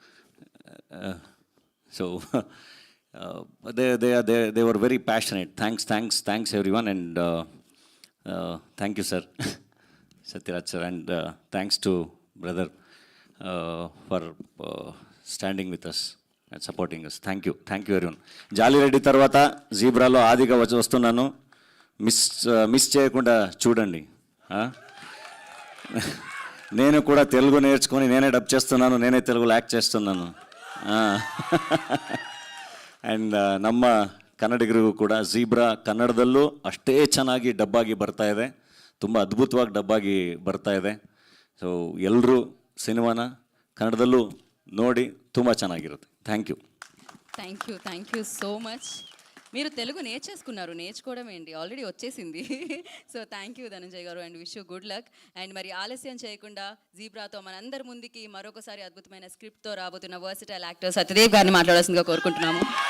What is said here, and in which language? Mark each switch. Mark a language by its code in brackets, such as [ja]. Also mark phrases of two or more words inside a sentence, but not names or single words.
[en] So they were very passionate. Thanks everyone, and thank you sir, Satyaraj sir, and thanks to brother for standing with us and supporting us. Thank you everyone. [te] జాలిరెడ్డి తర్వాత జీబ్రాలో ఆదిగా వస్తున్నాను, మిస్ చేయకుండా చూడండి. నేను కూడా తెలుగు నేర్చుకొని నేనే డబ్ చేస్తున్నాను, నేనే తెలుగులో యాక్ట్ చేస్తున్నాను. [kn] ಆ್ಯಂಡ್ ನಮ್ಮ ಕನ್ನಡಿಗರಿಗೂ ಕೂಡ ಝೀಬ್ರಾ ಕನ್ನಡದಲ್ಲೂ ಅಷ್ಟೇ ಚೆನ್ನಾಗಿ ಡಬ್ಬಾಗಿ ಬರ್ತಾ ಇದೆ, ತುಂಬ ಅದ್ಭುತವಾಗಿ ಡಬ್ಬಾಗಿ ಬರ್ತಾ ಇದೆ. ಸೊ ಎಲ್ಲರೂ ಸಿನಿಮಾನ ಕನ್ನಡದಲ್ಲೂ ನೋಡಿ ತುಂಬ ಚೆನ್ನಾಗಿರುತ್ತೆ. [en] థ్యాంక్ you so much. [te] మీరు తెలుగు నేర్చుకోవడం ఏంటి, ఆల్రెడీ వచ్చేసింది. సో [en] thank you [te] ధనంజయ్ గారు, [en] and wish you good luck. [te] అండ్ మరి ఆలస్యం చేయకుండా జీబ్రాతో మనందరి ముందుకి మరొకసారి అద్భుతమైన స్క్రిప్ట్తో రాబోతున్న [en] versatile actor [te] సత్యదేవ్ గారిని మాట్లాడాల్సిందిగా కోరుకుంటున్నాము.